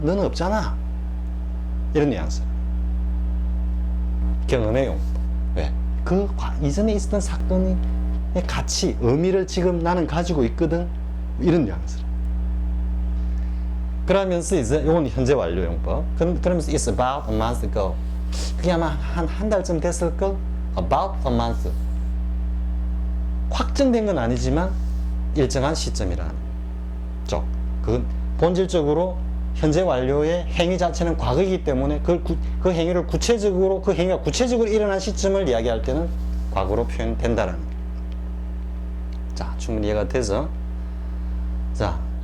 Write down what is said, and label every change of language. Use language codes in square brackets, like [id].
[ko] 너는 없잖아. 이런 뉘앙스. 경험의 용법. 왜? 그 이전에 있었던 사건의 가치, 의미를 지금 나는 가지고 있거든? 이런 뉘앙스. 그러면서 이제 이건 현재 완료 용법. 그러면서 [en] it's about a month ago. [ko] 그게 아마 한 달쯤 됐을걸? [en] About a month. [ko] 확정된 건 아니지만 일정한 시점이라는. 그 본질적으로 현재 완료의 행위 자체는 과거이기 때문에 그 행위를 구체적으로, 그 행위가 구체적으로 일어난 시점을 이야기할 때는 과거로 표현된다라는 거예요. 자, 충분히 이해가 되죠? 자,